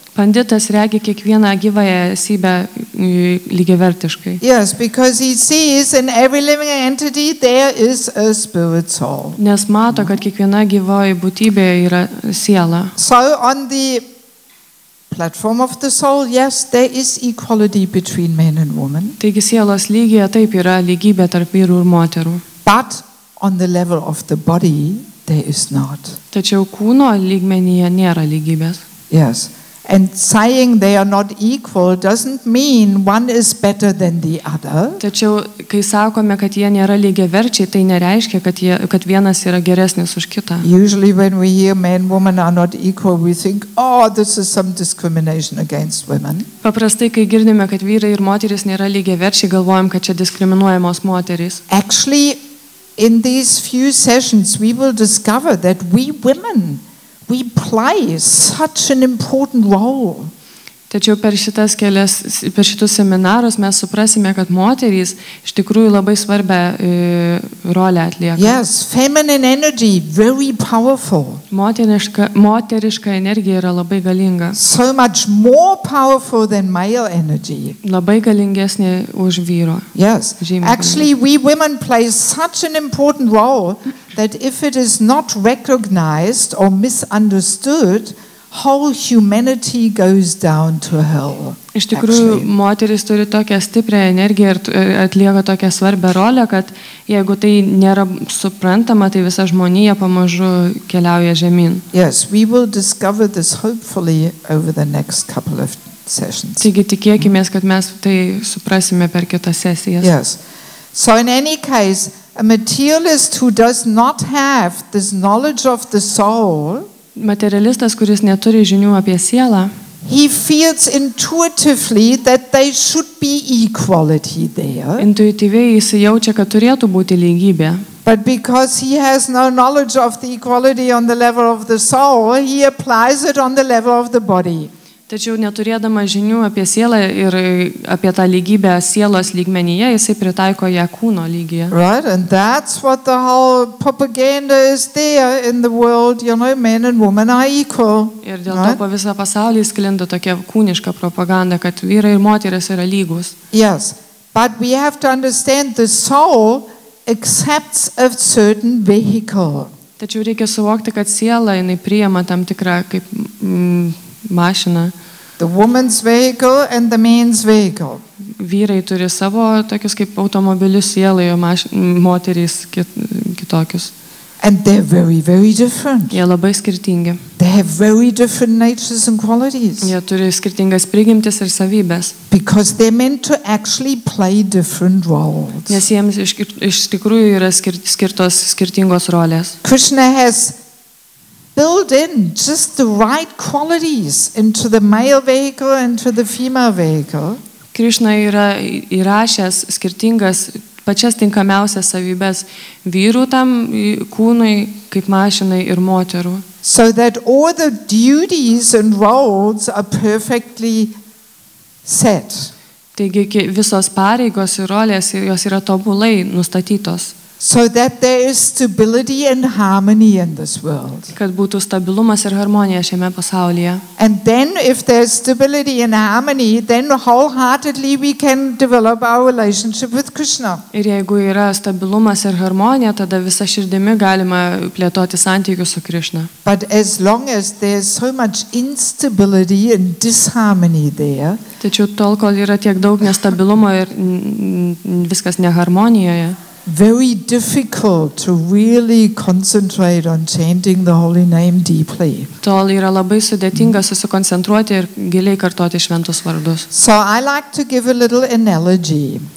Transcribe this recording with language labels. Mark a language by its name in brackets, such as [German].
[Lithuanian] Panditas regi kiekvieną gyvąją esybę lygiavertiškai. [English] Yes, because he sees in every living entity there is a spirit soul. [Lithuanian] Nes mato, kad kiekviena gyvoji būtybė yra siela. [English] So on the platform of the soul, yes, there is equality between men and women. [Lithuanian] Taigi sielos lygyje taip yra lygybė tarp vyrų ir moterų. [English] But on the level of the body, there is not. [Lithuanian] Tačiau kūno lygmenyje nėra lygybės. [English] Yes. And saying they are not equal doesn't mean one is better than the other. [Lithuanian] Tačiau, kai sakome, kad jie nėra lygiaverčiai, tai nereiškia, kad vienas yra geresnis už kitą. [English] Usually when we hear men, women are not equal, we think, oh, this is some discrimination against women. [Lithuanian] Paprastai, kai girdime, kad vyrai ir moterys nėra lygiaverčiai, galvojam, kad čia diskriminuojamos moterys. [English] Actually, in these few sessions, we will discover that we women, we play such an important role. [Lithuanian] Tačiau per šitus seminarus mes suprasime, kad moterys iš tikrųjų labai svarbią rolę atlieka. [English] Yes, feminine energy, very powerful. [Lithuanian] Moteriška energija yra labai galinga. [English] So much more powerful than male energy. [Lithuanian] Labai galingesnė už vyro. [English] Yes, actually we women play such an important role that if it is not recognized or misunderstood, whole humanity goes down to hell. [Lithuanian] Iš tikrųjų, moteris turi tokią stiprią energiją ir atlieka tokią svarbią rolę, kad jeigu tai nėra suprantama, tai visa žmonija pamažu keliauja žemyn. [English] Yes, we will discover this hopefully over the next couple of sessions. [Lithuanian] Taigi tikėkimės, kad mes tai suprasime per kitas sesijas. [English] Yes. So in any case, a materialist who does not have this knowledge of the soul, [Lithuanian] materialistas, kuris neturi žinių apie sielą, [English] he feels intuitively that there should be equality there. [Lithuanian] Intuityviai jis jaučia, kad turėtų būti lygybė. [English] But because he has no knowledge of the equality on the level of the soul, he applies it on the level of the body. [Lithuanian] Tačiau neturėdama žinių apie sielą ir apie tą lygybę sielos lygmenyje, jisai pritaiko ją kūno lygyje. [English] Right, and that's what the whole propaganda is there in the world, men and women are equal. [Lithuanian] Ir dėl to po visą pasaulį sklinda tokia kūniška propaganda, kad vyrai ir moteris yra lygus. [English] Yes, but we have to understand the soul accepts a certain vehicle. [Lithuanian] Tačiau reikia suvokti, kad siela jinai priima tam tikrą kaip mašiną. [English] The woman's vehicle and the man's vehicle. [Lithuanian] Vyrai turi savo tokius kaip automobilius sielai, o moterys kitokius. [English] And they're very, very different. [Lithuanian] Jie labai skirtingi. [English] They have very different natures and qualities. [Lithuanian] Jie turi skirtingas prigimtis ir savybės. [English] Because they're meant to actually play different roles. [Lithuanian] Nes jiems iš tikrųjų yra skirtos skirtingos rolės. [English] Krishna has build in just the right qualities into the male vehicle and to the female vehicle. [Lithuanian] Krishna yra įrašęs skirtingas pačias tinkamiausias savybės vyrų tam kūnui kaip mašinai ir moterų. [English] So that all the duties and roles are perfectly set. [Lithuanian] Taigi visos pareigos ir rolės jos yra tobulai nustatytos. [English] So that there is stability and harmony in this world. [Lithuanian] Kad būtų stabilumas ir harmonija šiame pasaulyje. [English] And then if there's stability and harmony, then wholeheartedly we can develop our relationship with Krishna. [Lithuanian] Ir jeigu yra stabilumas ir harmonija, tada visa širdimi galima plėtoti santykius su Krishna. [English] But as long as there's so much instability and disharmony there, [Lithuanian] tačiau tol, kol yra tiek daug nestabilumo ir viskas neharmonijoje, [English] very difficult to really concentrate on chanting the holy name deeply. [Lithuanian] Tol yra labai sudėtinga susikoncentruoti ir giliai kartoti šventus vardus. [English] So I like to give a little analogy.